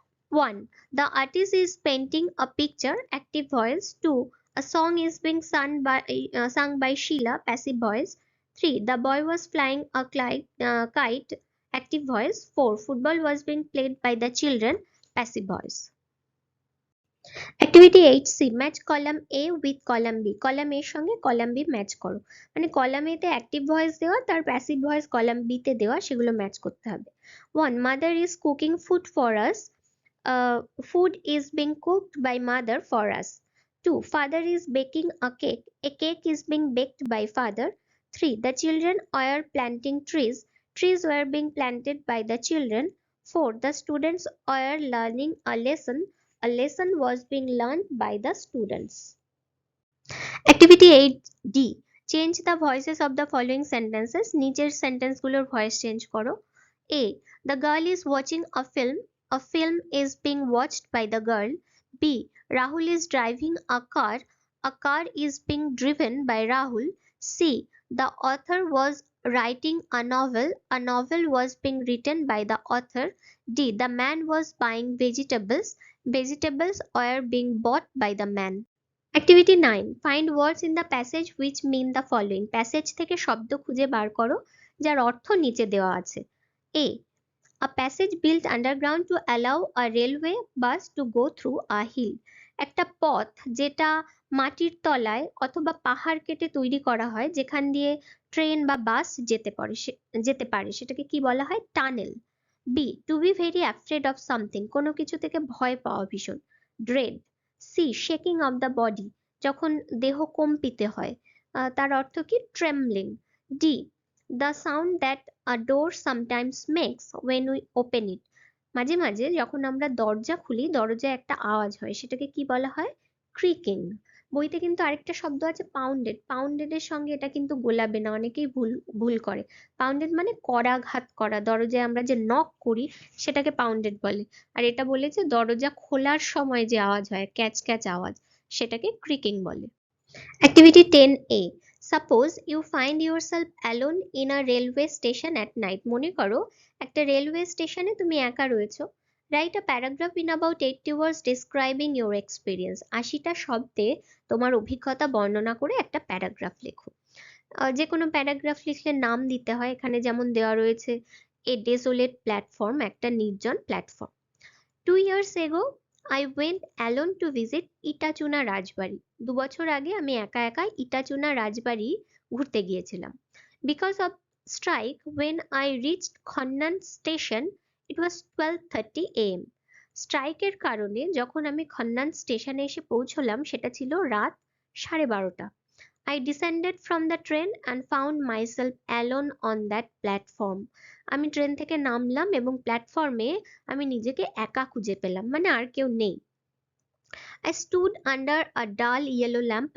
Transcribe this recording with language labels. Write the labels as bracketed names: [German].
[English] 1. The artist is painting a picture, active voice. 2. A song is being sung by Sheila, passive voice. 3. The boy was flying a kite, active voice. 4. Football was being played by the children, passive voice. Activity 8C. Match column A with column B. [Bangla] column A সঙ্গে column B match করো, মানে column A তে active voice দেওয়া, তার passive voice column B তে দেওয়া, সেগুলো match করতে হবে। 1. [English] Mother is cooking food for us. Food is being cooked by mother for us. 2. Father is baking a cake. A cake is being baked by father. 3. The children were planting trees. Trees were being planted by the children. 4. The students were learning a lesson. A lesson was being learned by the students. Activity 8D. Change the voices of the following sentences. [Bangla] নিচের সেন্টেন্সগুলোর voice change করো। [English] A. The girl is watching a film. A film is being watched by the girl. B. Rahul is driving a car. A car is being driven by Rahul. C. The author was writing a novel. A novel was being written by the author. D. The man was buying vegetables. Vegetables were being bought by the man. Activity 9. Find words in the passage which mean the following. [Bangla] Passage থেকে শব্দ খুঁজে বার করো যার অর্থ নিচে দেওয়া আছে। [English] A. A passage built underground to allow a railway bus to go through a hill. [Bangla] একটা পথ যেটা মাটির তলায় অথবা পাহাড় কেটে তৈরি করা হয় যেখান দিয়ে ট্রেন বা বাস যেতে পারে সেটাকে কি বলা হয়? Tunnel. B. [English] To be very afraid of something. [Bangla] কোনো কিছু থেকে ভয় পাওয়া ভীষণ। [English] Dread. C. Shaking of the body. [Bangla] যখন দেহ কম্পিত হয় তার অর্থ কি? Trembling. D. [English] The sound that a door sometimes makes when we open it. [Bangla] মাঝে মাঝে যখন আমরা দরজা খুলি দরজায় একটা আওয়াজ হয় সেটাকে কি বলা হয়? ক্রিকিং। বইতে কিন্তু আরেকটা শব্দ আছে পাউন্ডেড। পাউন্ডেডের সঙ্গে এটা কিন্তু গোলাবে না, অনেকেই ভুল করে। পাউন্ডেড মানে করাঘাত করা, দরজায় আমরা যে নক করি সেটাকে পাউন্ডেড বলে। আর এটা বলেছে দরজা খোলার সময় যে আওয়াজ হয় ক্যাচ ক্যাচ আওয়াজ সেটাকে ক্রিকিং বলে। [English] Activity 10A. Suppose you find yourself alone in a railway station at night. [Bangla] মনে করো একটা রেলওয়ে স্টেশনে তুমি একা রয়েছো। [English] Write a paragraph in about 80 words describing your experience. [Bangla] 80টা শব্দে তোমার অভিজ্ঞতা বর্ণনা করে একটা প্যারাগ্রাফ লেখো। যে কোনো প্যারাগ্রাফ লিখলে নাম দিতে হয়। এখানে যেমন দেওয়া রয়েছে এ ডেসোলেট প্ল্যাটফর্ম, একটা নির্জন platform. [English] 2 years ago I went alone to visit Itachuna Rajbari. [Bangla] 2 বছর আগে আমি একা একা ইটাচুনা রাজবাড়ি ঘুরতে গিয়েছিলাম। [English] Because of strike, when I reached Khanyan station it was 12:30 am. [Bangla] স্ট্রাইকের কারণে যখন আমি খন্নান স্টেশনে এসে পৌঁছলাম সেটা ছিল রাত 12:30। [English] I descended from the train and found myself alone on that platform. [Bangla] আমি ট্রেন থেকে নামলাম এবং প্ল্যাটফর্মে আমি নিজেকে একা খুঁজে পেলাম, মানে আর কেউ নেই। [English] I stood under a dull yellow lamp.